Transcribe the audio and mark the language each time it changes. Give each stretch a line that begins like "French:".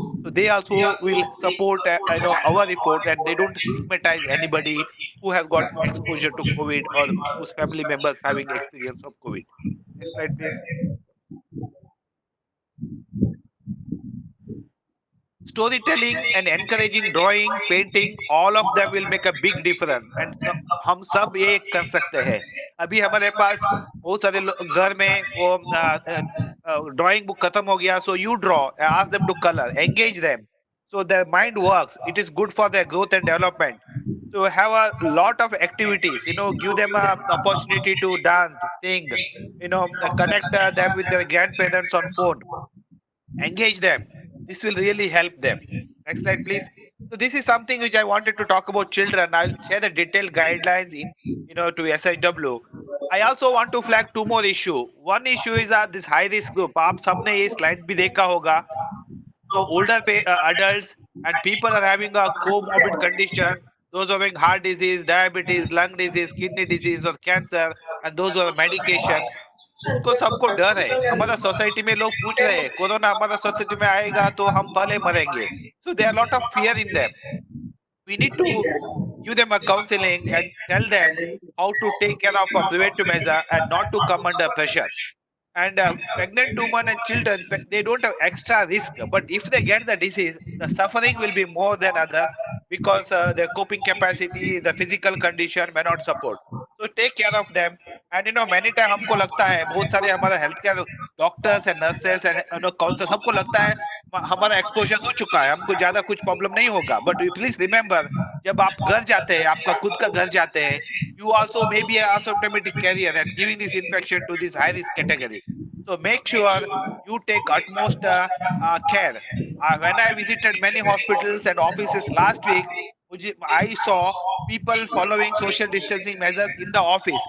English: So they also will support, our effort, and they don't stigmatize anybody who has got exposure to COVID or whose family members having experience of COVID. Next slide, please. Storytelling and encouraging drawing, painting, all of them will make a big difference.
Hindi: And हम सब ये कर सकते हैं. अभी हमारे पास बहुत सारे घर में वो ड्राइंग बुक खत्म हो गया.
English: So you draw, ask them to color, engage them, so their mind works. It is good for their growth and development. So have a lot of activities, give them an opportunity to dance, sing, connect them with their grandparents on phone, engage them. This will really help them. Next slide, please. So this is something which I wanted to talk about children. I'll share the detailed guidelines to SHW. I also want to flag two more issues. One issue is this high risk group.
Hindi: आप सबने ये slide भी देखा होगा.
English: So older adults and people are having a comorbid condition. Those who are having heart disease, diabetes, lung disease, kidney disease or cancer, and those who are medication.
Hindi: उनको सबको डर है. हमारा सोसाइटी में लोग पूछ रहे हैं कोरोना हमारा सोसाइटी में आएगा तो हम पहले मरेंगे.
English: So there are a lot of fear in them. We need to give them a counseling and tell them how to take care of a preventive measure and not to come under pressure. And pregnant women and children, they don't have extra risk, but if they get the disease, the suffering will be more than others because their coping capacity, the physical condition may not support. So take care of them.
Hindi: And many times हमको लगता है बहुत सारे हमारे health care doctors and nurses and counsellors हमको लगता है हमारा एक्सपोजर हो चुका है, हमको ज्यादा कुछ प्रॉब्लम नहीं होगा.
English: but please remember
Hindi: जब आप घर जाते हैं,
English: आपका खुद का घर जाते हैं, you also may be an asymptomatic carrier and giving this infection to this high risk category. So make sure you take utmost care. When I visited many hospitals and offices last week, I saw people following social distancing measures in the office.